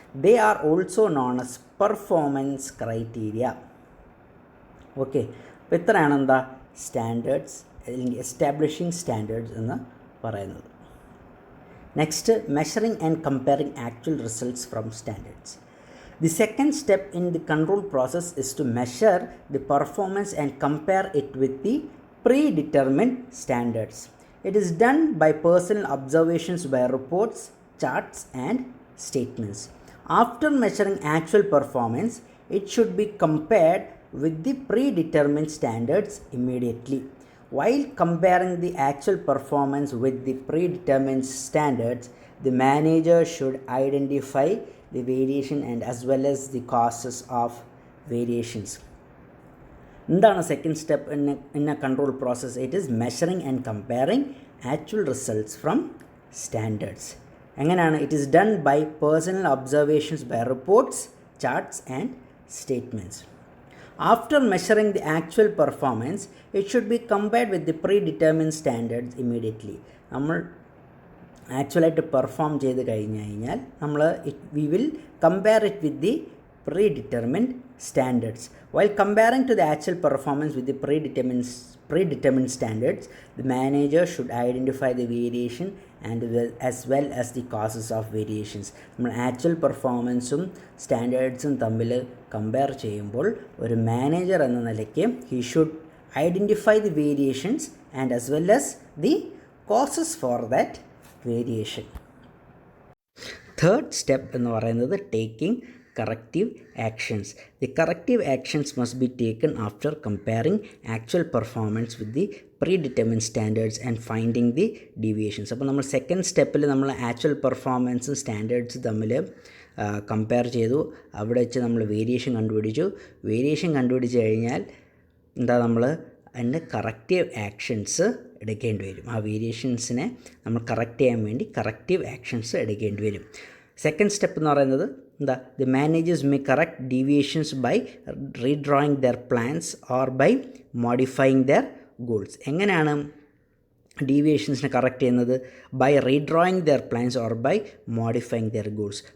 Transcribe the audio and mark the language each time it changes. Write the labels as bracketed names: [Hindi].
[English] They are also known as performance criteria. [Malayalam] Okay, അപ്പോൾ ഇത്രയാണ് standards അല്ലെങ്കിൽ എസ്റ്റാബ്ലിഷിംഗ് സ്റ്റാൻഡേർഡ്സ് എന്ന് പറയുന്നത്. [English] Next, measuring and comparing actual results from standards. The second step in the control process is to measure the performance and compare it with the predetermined standards. It is done by personal observations by reports, charts and statements. After measuring actual performance, it should be compared with the predetermined standards immediately. While comparing the actual performance with the predetermined standards, the manager should identify the variation and as well as the causes of variations. എന്താണ് second step in a control process? It is measuring and comparing actual results from standards. എങ്ങനെയാണ്? It is done by personal observations by reports, charts and statements. After measuring the actual performance, it should be compared with the predetermined standards immediately. [Malayalam] നമ്മൾ ആക്ച്വലായിട്ട് perform ചെയ്ത് കഴിഞ്ഞാൽ നമ്മൾ [English] We will compare it with the predetermined standards. While comparing to the actual performance with the predetermined standards, the manager should identify the variation and as well as the causes of variations. [Malayalam] നമ്മൾ actual പെർഫോമൻസും സ്റ്റാൻഡേർഡ്സും തമ്മിൽ compare ചെയ്യുമ്പോൾ ഒരു manager എന്ന നിലയ്ക്ക് [English] He should identify the variations and as well as the causes for that variation. [Malayalam] Third step എന്ന് പറയുന്നത് [English] Taking corrective actions. The corrective actions must be taken after comparing actual performance with the predetermined standards and finding the deviations. [Malayalam] അപ്പോൾ നമ്മൾ second സ്റ്റെപ്പിൽ നമ്മൾ actual പെർഫോമൻസും standards തമ്മിൽ compare ചെയ്തു. അവിടെ വെച്ച് നമ്മൾ വേരിയേഷൻ കണ്ടുപിടിച്ച് കഴിഞ്ഞാൽ നമ്മൾ അതിൻ്റെ കറക്റ്റീവ് ആക്ഷൻസ് എടുക്കേണ്ടി വരും. ആ വേരിയേഷൻസിനെ നമ്മൾ കറക്റ്റ് ചെയ്യാൻ വേണ്ടി കറക്റ്റീവ് ആക്ഷൻസ് എടുക്കേണ്ടി വരും. സെക്കൻഡ് സ്റ്റെപ്പ് എന്ന് പറയുന്നത് [English] the managers may correct deviations by redrawing their plans or by modifying their goals. [Malayalam] എങ്ങനെയാണ് ഡീവിയേഷൻസിനെ കറക്റ്റ് ചെയ്യുന്നത്? [English] By redrawing their plans or by modifying their goals.